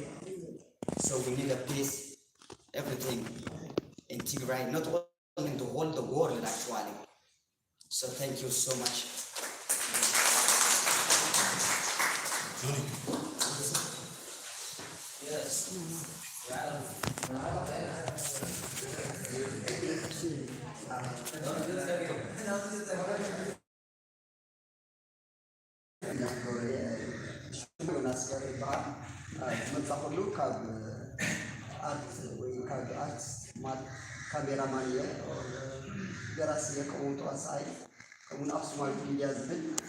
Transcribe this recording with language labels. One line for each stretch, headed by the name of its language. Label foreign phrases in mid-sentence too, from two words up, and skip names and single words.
English: So we need a peace, everything in Tigray, not only in the whole world actually. So thank you so much. Yes.
Tigrinya: መጻፈሉ ካብ አርት ወይ ካብ አርት ማል ካሜራማን እየ ደራሲ ከምኡ ተዋሳኢ ከምኡ ኣኽሱማዊት ሚድያ ዝብል